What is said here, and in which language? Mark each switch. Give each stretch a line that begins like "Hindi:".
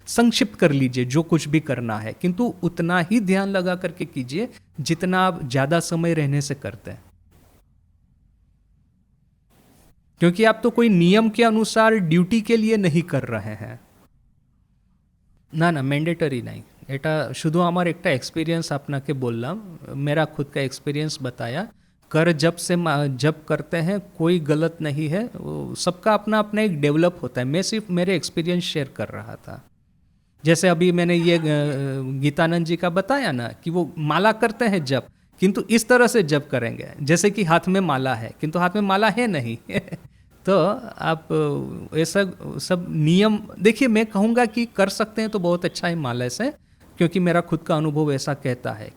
Hindi: संक्षिप्त कर लीजिए जो कुछ भी करना है, किंतु उतना ही ध्यान लगा करके कीजिए जितना आप ज्यादा समय रहने से करते हैं। क्योंकि आप तो कोई नियम के अनुसार ड्यूटी के लिए नहीं कर रहे हैं ना, मैंडेटरी नहीं।
Bangla: এটা শুধু আমার একটা এক্সপিরিয়েন্স আপনাকে বললাম,
Hindi: मेरा खुद का एक्सपीरियंस बताया। कर जब करते हैं कोई गलत नहीं है, सबका अपना अपना एक डेवलप होता है। मैं सिर्फ मेरे एक्सपीरियंस शेयर कर रहा था। जैसे अभी मैंने ये गीतानंद जी का बताया ना कि वो माला करते हैं जब, किंतु इस तरह से जब करेंगे जैसे कि हाथ में माला है, किंतु हाथ में माला है नहीं तो आप ऐसा सब नियम देखिए, मैं कहूँगा कि कर सकते हैं तो बहुत अच्छा है माला से, क्योंकि मेरा खुद का अनुभव ऐसा कहता है।